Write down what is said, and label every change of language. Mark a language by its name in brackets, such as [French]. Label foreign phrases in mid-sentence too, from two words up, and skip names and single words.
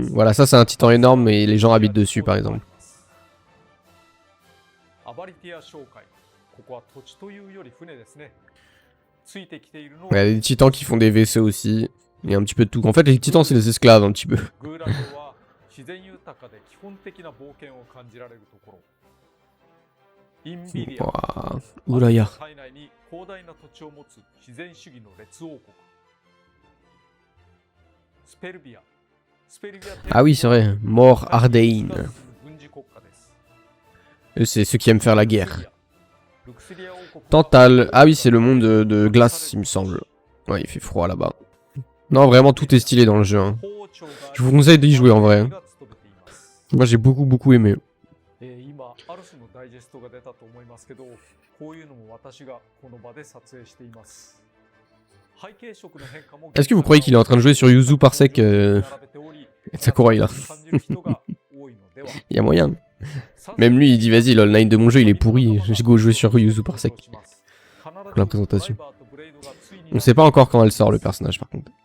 [French] Voilà, ça c'est un titan énorme et les gens habitent dessus, par exemple. Il y a des titans qui font des vaisseaux aussi. Il y a un petit peu de tout. En fait, les titans, c'est des esclaves, un petit peu. [Japanese] 自然豊かで基本的な冒険を感じられるところ。インビリア、 [French] Ouah, Oulaya. [Japanese] 体内に広大な土地を持つ自然主義の列王国。スペルビア、 [French] Ah oui, c'est vrai. Mort Ardain. [Japanese] 軍事国家です。 [French] Eux, c'est ceux qui aiment faire la guerre. [Japanese] ルクスリア王国。 [French] Tantal. Ah oui, c'est le monde de glace, il me semble. Ouais, il fait froid là-bas. Non, vraiment, tout est stylé dans le jeu. Hein. Je vous conseille d'y jouer en vrai. Hein. Moi, j'ai beaucoup aimé. [Japanese] 今アルスのダイジェストが出たと思いますけど、こういうのも私がこの場で撮影しています。 [French] Est-ce que vous croyez qu'il est en train de jouer sur Yuzu Parsec Sakurai là? Il y a moyen. Même lui il dit vas-y, l'online de mon jeu il est pourri, j'ai go jouer sur Yuzu Parsec. Pour la présentation. On sait pas encore quand elle sort le personnage par contre.